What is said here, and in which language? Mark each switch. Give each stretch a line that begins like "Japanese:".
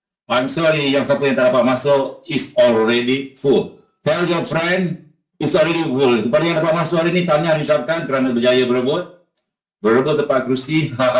English: I'm sorry
Malay: yang siapa yang tak dapat masuk
English: is already full. Tell your friend it's already full.
Malay: Kepada yang dapat masuk hari ini, tanya diucapkan kerana berjaya berebut tempat kerusi.